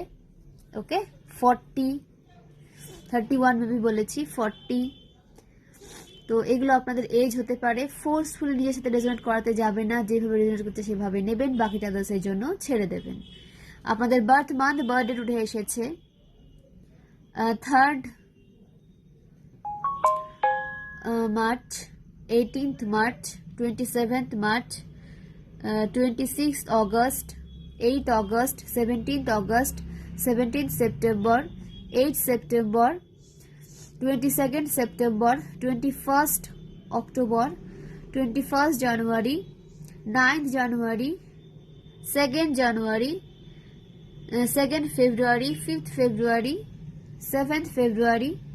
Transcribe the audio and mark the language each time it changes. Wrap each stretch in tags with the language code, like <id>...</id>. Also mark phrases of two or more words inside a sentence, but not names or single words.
<bn>ওকে, 40, 31 মেবি বলেছি, 40, তো এগুলো আপনাদের এজ হতে পারে। ফোর্সফুলি নিজের সাথে রেজোনেট করাতে যাবেন না, যেভাবে রেজোনেট করতে সেভাবে নেবেন, বাকিটা আদার্সের জন্য ছেড়ে দেবেন। আপনাদের</bn> <en>birth month, birth date</en> <bn>উঠে এসেছে</bn> <en>3rd March, 18th March, 27th March, 26th August, 8th August, 17th August, 17th September, 8th September, 22nd September, 21st October, 21st January, 9th January, 2nd January, 2nd February, 5th February, 7th February,</en>